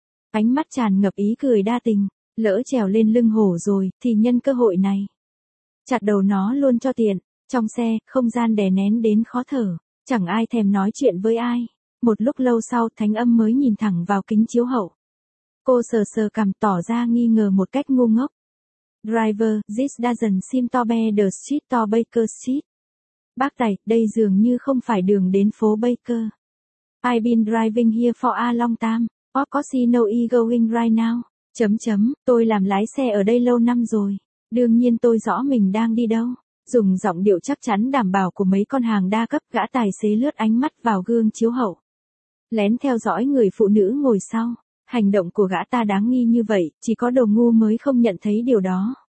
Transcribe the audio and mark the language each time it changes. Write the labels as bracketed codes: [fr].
[vi] Ánh mắt tràn ngập ý cười đa tình, lỡ trèo lên lưng hổ rồi, thì nhân cơ hội này. Chặt đầu nó luôn cho tiện, trong xe, không gian đè nén đến khó thở, chẳng ai thèm nói chuyện với ai. Một lúc lâu sau Thánh Âm mới nhìn thẳng vào kính chiếu hậu. Cô sờ sờ cằm tỏ ra nghi ngờ một cách ngu ngốc. [en] Driver, this doesn't seem to be the street to Baker Street. [vi] Bác tài, đây dường như không phải đường đến phố Baker. [en] I've been driving here for a long time. Of course you know you're going right now. [vi] Tôi làm lái xe ở đây lâu năm rồi. Đương nhiên tôi rõ mình đang đi đâu. Dùng giọng điệu chắc chắn đảm bảo của mấy con hàng đa cấp, gã tài xế lướt ánh mắt vào gương chiếu hậu. Lén theo dõi người phụ nữ ngồi sau. Hành động của gã ta đáng nghi như vậy, chỉ có đồ ngu mới không nhận thấy điều đó.